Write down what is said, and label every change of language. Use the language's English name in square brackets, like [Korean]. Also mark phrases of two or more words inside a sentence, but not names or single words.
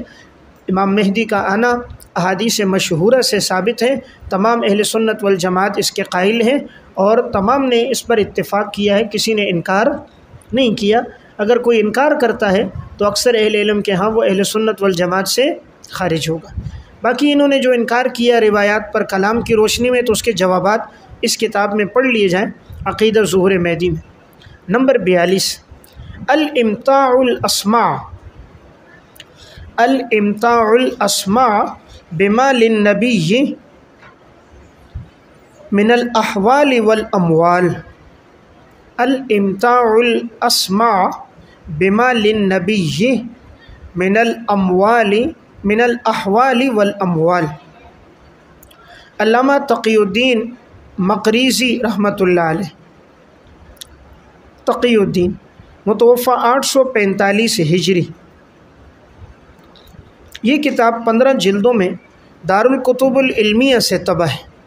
[Urdu] امام مہدی کا آنا احادیث مشہورہ سے ثابت ہے، تمام اہل سنت والجماعت اس کے قائل ہیں، اور تمام نے اس پر اتفاق کیا ہے، کسی نے انکار نہیں کیا۔ اگر کوئی انکار کرتا ہے تو اکثر اہل علم کے ہاں وہ اہل سنت والجماعت سے خارج ہوگا۔ باقی انہوں نے جو انکار کیا روایات پر کلام کی روشنی میں، تو اس کے جوابات اس کتاب میں پڑھ لیے جائیں، عقیدہ ظہور مہدی میں۔ نمبر 42، الامتاع الاسماع، الامتاع الاسماع بما للنبی من الاحوال والاموال، الامتاع الاسماع بما للنبی من الاحوال والاموال۔ علامہ تقی الدین مقریزی [Arabic] رحمۃ اللہ علیہ، [Urdu] تقی الدین متوفی 845 ہجری، یہ کتاب 15 جلدوں میں دارالکتب العلمیہ سے طبع ہے۔